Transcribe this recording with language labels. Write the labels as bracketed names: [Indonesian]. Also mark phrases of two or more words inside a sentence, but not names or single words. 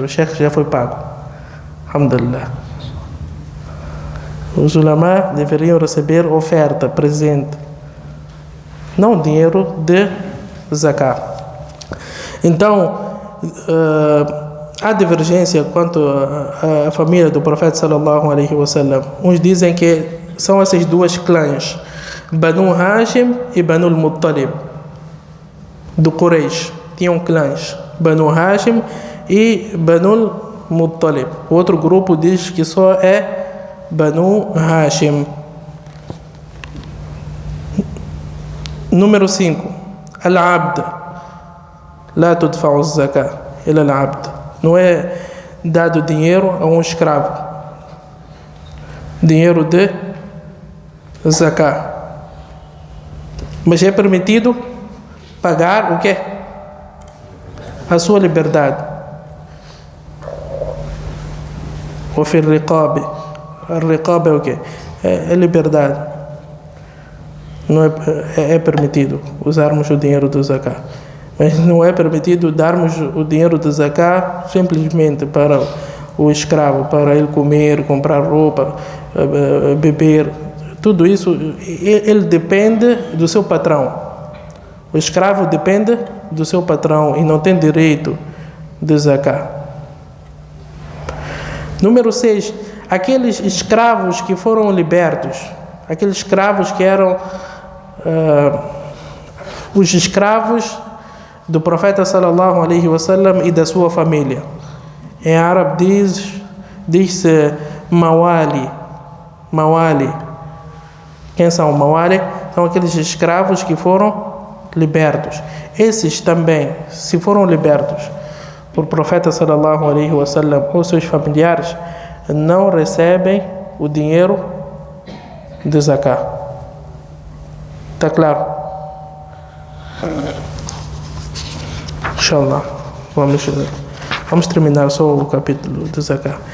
[Portuguese] O cheque já foi pago. Alhamdulillah. Os ulama deveriam receber oferta, presente, não dinheiro de zakat. Então, há divergência quanto à família do profeta [Arabic] صلى الله عليه وسلم. [Portuguese] Uns dizem que são essas duas clãs, Banu Hashim e Banu Muttalib, do Quraysh. Tinham clãs, Banu Hashim e Banu Muttalib. O outro grupo diz que só é Banu Hashim. Número 5. Al-Abd. [Arabic] لا تدفع زكاة إلى العبد. [Portuguese] Não é dado dinheiro a um escravo. Dinheiro de zakat. Mas é permitido pagar o quê? A sua liberdade. O [Arabic] في الرقاب. [Portuguese] A riqab é o quê? É liberdade. Não é permitido usarmos o dinheiro do zakat. Mas não é permitido darmos o dinheiro do zakat simplesmente para o escravo, para ele comer, comprar roupa, beber. Tudo isso, ele depende do seu patrão. O escravo depende do seu patrão e não tem direito de zakat. Número 6. Aqueles escravos que foram libertos. Aqueles escravos que eram os escravos do profeta [Arabic] صلى الله عليه وسلم [Portuguese] e da sua família. Em árabe diz-se mawali. Mawali. Quem são mawali? São aqueles escravos que foram libertos. Esses também, se foram libertos por profeta [Arabic] صلى الله عليه وسلم [Portuguese] ou seus familiares, não recebem o dinheiro de zakat. Está claro? Inshallah. Vamos Vamos terminar só o capítulo de Zakat.